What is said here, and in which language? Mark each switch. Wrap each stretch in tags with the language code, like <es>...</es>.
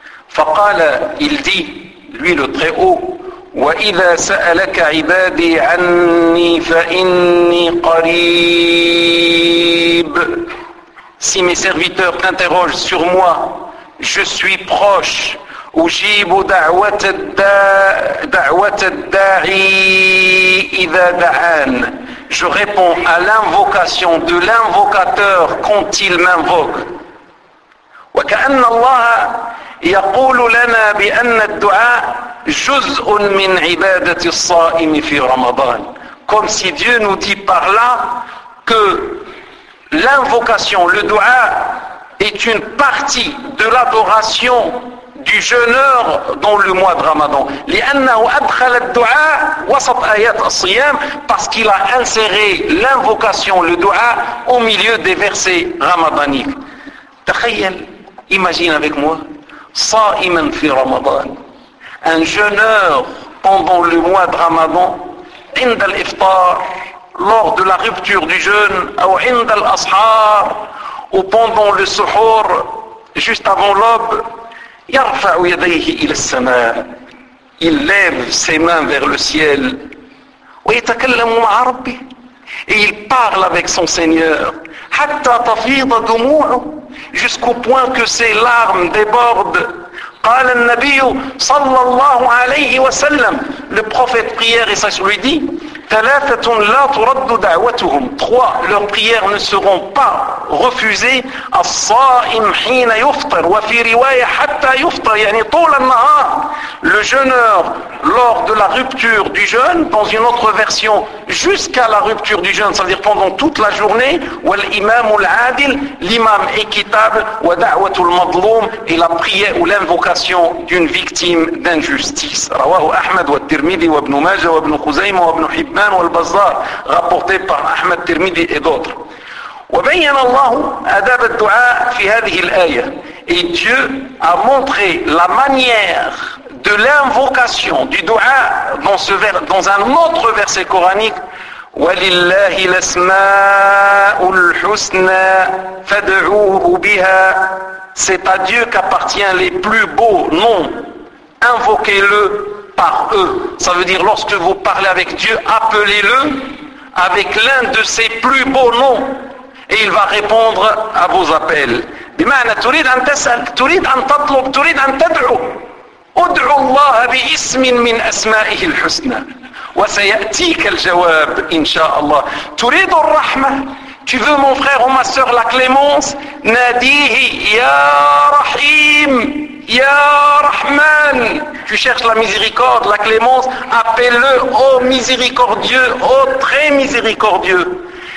<ar>فقال,</ar> <fr>il dit, lui le Très-Haut,</fr> <ar>وَإِذَا سَأَلَكَ عِبَادِي عَنِّي فَإِنِّي قَرِيبٌ.</ar> <fr>Si mes serviteurs t'interrogent sur moi, je suis proche.</fr> <ar>أُجِيبُ دَعْوَةَ الدَّاعِي إِذَا دَعَانَ.</ar> <fr>Je réponds à l'invocation de l'invocateur quand il m'invoque.</fr> <ar>وكأن الله يقول لنا بأن الدعاء جزء من عبادة الصائم في رمضان.</ar> <fr>Comme si Dieu nous dit par là que l'invocation, le dua, est une partie de l'adoration du jeûneur dans le mois de Ramadan.</fr> <ar>لأنه أدخل الدعاء وسط آيات الصيام,</ar> <fr>parce qu'il a inséré l'invocation, le dua, au milieu des versets ramadaniques.</fr> <ar>تخيل,</ar> <fr>imagine avec moi,</fr> <ar>صائما في رمضان,</ar> <fr>un jeûneur pendant le mois de Ramadan,</fr> <ar>عند الإفطار,</ar> <fr>lors de la rupture du jeûne, ou</fr> <ar>عند الأصحار,</ar> <fr>ou pendant le suhur, juste avant l'aube,</fr> <ar>يرفع يديه إلى السماء.</ar> <fr>Il lève ses mains vers le ciel.</fr> <ar>ويتكلم مع ربي.</ar> <fr>Et il parle avec son Seigneur.</fr> <ar>حتى تفيض دموعه.</ar> <fr>Jusqu'au point que ses larmes débordent.</fr> <ar>قال النبي صلى الله عليه وسلم.</ar> <fr>Le prophète prière et ça lui dit.</fr> <ar>ثلاثة لا ترد دعوتهم.</ar> <fr>Trois, leurs prières ne seront pas refusées.</fr> <ar>الصائم حين يفطر وفي رواية حتى يفطر. يعني طول النهار.</ar> <fr>Le jeûneur lors de la rupture du jeûne, dans une autre version, jusqu'à la rupture du jeûne, c'est-à-dire pendant toute la journée.</fr> <ar>والإمام العادل,</ar> <fr>l'imam équitable,</fr> <ar>ودعوة المظلوم,</ar> <fr>et la prière ou l'invocation d'une victime d'injustice.</fr> <ar>رواه أحمد والترمذي وابن ماجه وابن خزيمة وابن حبان والبزار,</ar> <fr>rapporté par Ahmed Tirmidhi et d'autres.</fr> <ar>وبين الله آداب الدعاء في هذه الآية.</ar> <fr>Et Dieu a montré la manière de l'invocation du دعاء dans ce vers, dans un autre verset coranique.</fr> <ar>ولله الأسماء الحسنى فدعوه بها.</ar> <fr>C'est à Dieu qu'appartient les plus beaux noms. Invoquez-le par eux. Ça veut dire, lorsque vous parlez avec Dieu, appelez-le avec l'un de ses plus beaux noms et il va répondre à vos appels.</fr> <ar>بمعنى تريد أن تسأل, تريد أن تطلب, تريد أن تدعو. ادعو الله باسم من أسمائه الحسنى وسيأتيك الجواب إن شاء الله. تريد الرحمة.</ar> <fr>Tu veux, mon frère ou ma soeur, la clémence.</fr> <ar>ناديه يا رحيم.</ar> <fr>Ya Rahman, tu cherches la miséricorde, la clémence, appelle-le, ô miséricordieux, ô très miséricordieux.</fr>